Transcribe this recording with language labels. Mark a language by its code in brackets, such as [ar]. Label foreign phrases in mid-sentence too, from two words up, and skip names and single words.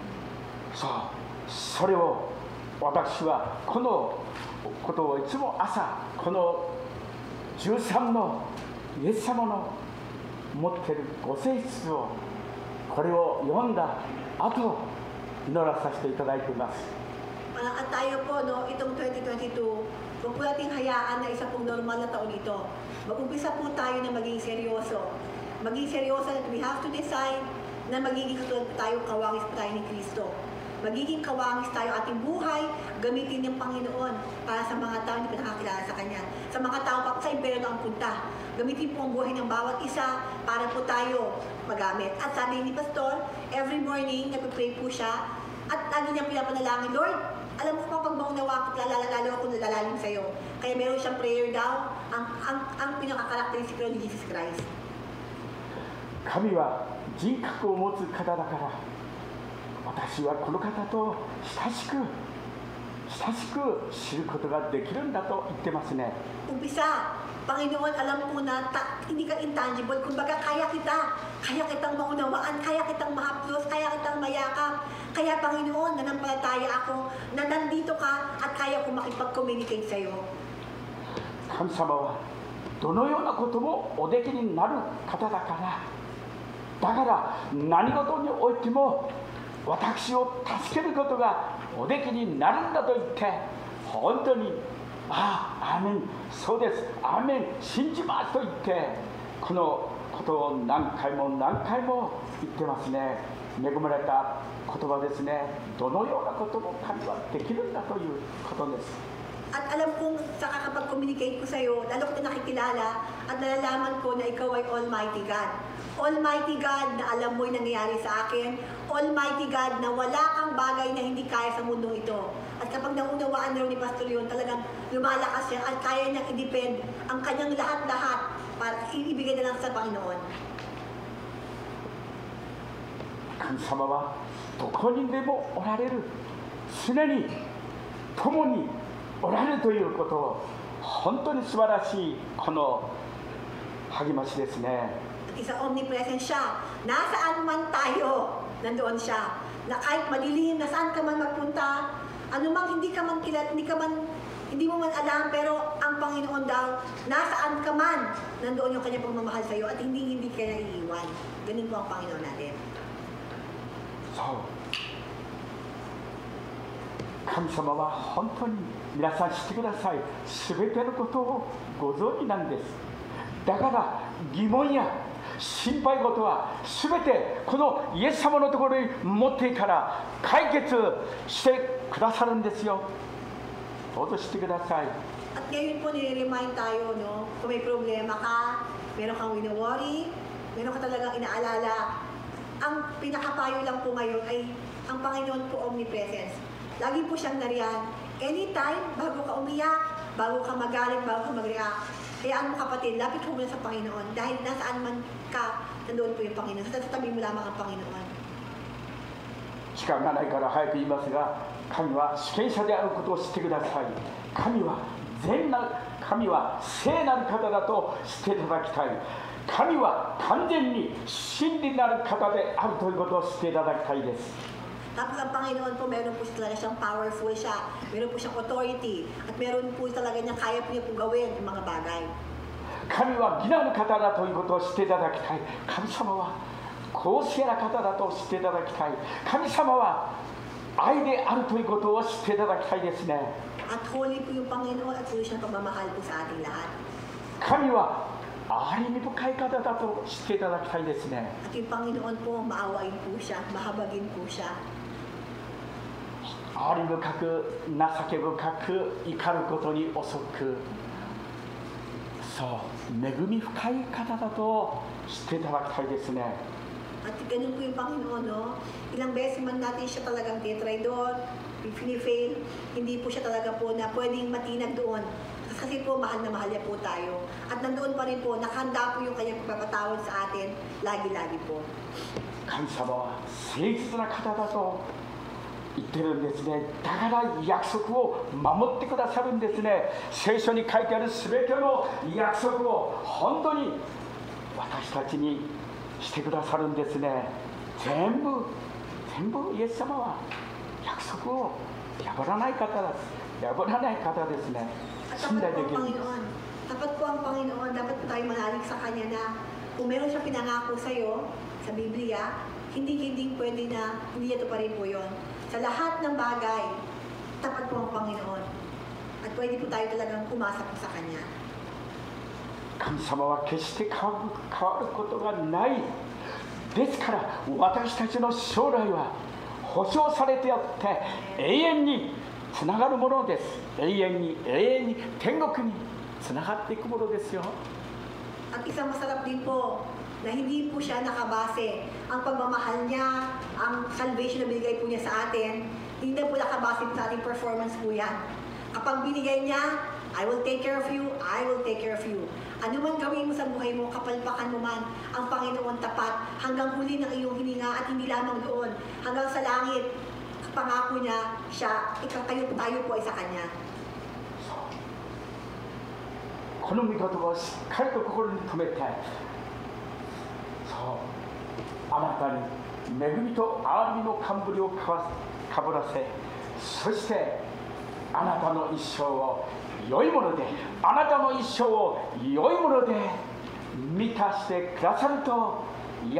[ja] それを私はこのことをいつも朝、この13のイエス様の持っているご性質を、これを読んだ後、祈らさせていただいています。 [tl] At tayo po, no, itong 2022, huwag po natin hayaan na isa pong normal na taon ito. Mag-umpisa po tayo na maging seryoso. Maging seryoso [en] that we have to decide [tl] na magiging katulad tayo, kawangis po tayo ni Kristo. Magiging kawangis tayo ating buhay, gamitin ng Panginoon para sa mga tao na pinakakilala sa Kanya. Sa mga tao pa sa impyerno ang punta. Gamitin po ang buhay ng bawat isa para po tayo magamit. At sabi ni Pastor, [en] every morning, [tl] nagpipray po siya at lagi niyang pinapanalangin, Lord, alam mo pa pag maunawa ko, lalo ako nalalalim sa'yo. Kaya meron siyang prayer daw, ang pinaka-characteristic ni Jesus Christ. [ja] 神は人格を持つ方だから、私はこの方と親しく知ることができるんだと言ってますね。 [tl] Umpisa, Panginoon, alam ko na hindi ka intangible. Kumbaga, kaya kitang maunawaan, kaya kitang mahaplos, kaya kitang mayakap. Kaya Panginoon, nanampalataya ako na nandito ka at kaya ko makipag-communicate sa iyo. [ja] 神様はどのようなこともおできになる方だから、だから何事においても私を助けることがおできになるんだと言って、本当にアーメン、そうです、アーメン、信じますと言って、このことを何回も何回も言ってますね。恵まれた言葉ですね。どのようなことも神はできるんだということです。 [tl] At alam kong saka kapag communicate ko sa iyo, lalo ko nakikilala at nalalaman ko na ikaw ay [en] Almighty God. Almighty God [tl] na alam mo yung nangyayari sa akin. [en] Almighty God [tl] na wala kang bagay na hindi kaya sa mundo ito. At kapag naunawaan na rin ni Pastor Leon, talagang lumalakas siya at kaya niyang i-depend ang kanyang lahat-lahat para ibigay na lang sa Panginoon. [ja] 神様はどこにでもおられる、常に共におられるということを、本当に素晴らしいこの励ましですね。 [tl] Isa omnipresent siya. Nasaan man tayo, nandoon siya. Na kahit madilim, nasaan ka man magpunta, anumang hindi mo man alam, pero ang Panginoon daw, nasaan ka man, nandoon yung kanyang pagmamahal sa iyo at hindi ka na iiwan. Ganun po ang Panginoon natin. [ja] そう、神様は本当に皆さん知ってください。すべてのことをご存知なんです。だから疑問や心配事はすべてこのイエス様のところに持っていから解決してくださるんですよ。どうぞ知ってください。 [tl] At ngayon po nire-remind tayo, no, kung may problema ka, meron kang wino-worry, meron ka talagang inaalala, ang pinakapayo lang po ngayon ay ang Panginoon po omnipresence. Lagi po siyang nariyan. Anytime, bago ka umiyak, bago ka magalit, bago ka mag-react, kaya mo kapatid, lapit mo muna sa Panginoon. Dahil nasaan man ka, nandoon po yung Panginoon. Sa tabi mo lamang ang Panginoon. [ja] 時間がないから早く言いますが、神は主権者であることを知ってください。神は聖なる方だと知っていただきたい。神は完全に真理なる方であるということを知っていただきたいです。 [tl] Tapos ang Panginoon po, meron po talaga siyang powerful siya, meron po siyang authority, at meron po talaga niya, kaya po niya po gawin yung mga bagay. [ja] 神は義なる方だということを知っていただきたい。神様は公正な方だと知っていただきたい。神様は愛であるということを知っていただきたいですね。 [tl] At holy po yung Panginoon at suyo siyang pagmamahal po sa ating lahat. [ja] 神は憐れみ深い方だと知っていただきたいですね。 [tl] At yung Panginoon po, maawain po siya, mahabagin po siya. [ja] 憐れみ深く、情け深く、怒ることに遅く、そう、恵み深い方だと知っていただきたいですね。 [tl] At ganun po yung Panginoon, no? Ilang beses man natin siya talagang tinatry doon, pinifail, hindi po siya talaga po na pwedeng matinag doon. Kasi po, mahal na mahal niya po tayo. At nandoon pa rin po, nakahanda po yung kanyang pagpapatawad sa atin, lagi-lagi po. [ja] 神様は誠実な方だと言ってるんですね。だから約束を守ってくださるんですね。聖書に書いてあるすべての約束を本当に私たちにしてくださるんですね。全部イエス様は約束を破らない方です。破らない方ですね。信頼できる。 [tl] Dapat po ang Panginoon, dapat po tayo manalig sa Kanya na kung meron siya pinangako sa iyo, sa Biblia, hindi pwede na hindi ito pa rin po yun. Sa lahat ng bagay, tapat po ang Panginoon. At pwede po tayo talagang umasa po sa Kanya. [ja] 神様は決して変わることがない。ですから私たちの将来は保証されてあって永遠につながるものです。永遠に天国につながっていくものですよ。 [tl] At isang masarap din po na hindi po siya nakabase. Ang pagmamahal niya, ang salvation na binigay po niya sa atin, hindi na po nakabase sa ating performance po yan. Kapag binigay niya, [en] I will take care of you, I will take care of you. [tl] Ano man gawin mo sa buhay mo, kapalpakan mo man, ang Panginoon tapat hanggang huli ng iyong hininga at hindi lamang doon. Hanggang sa langit, pangako niya, siya, tayo po ay sa Kanya. [ja] この御言葉をしっかりと心に留めて、そうあなたに恵みと憐れみの冠をかぶらせ、そしてあなたの一生を良いもので、あなたの一生を良いもので満たしてくださると約束なさっているんですよ。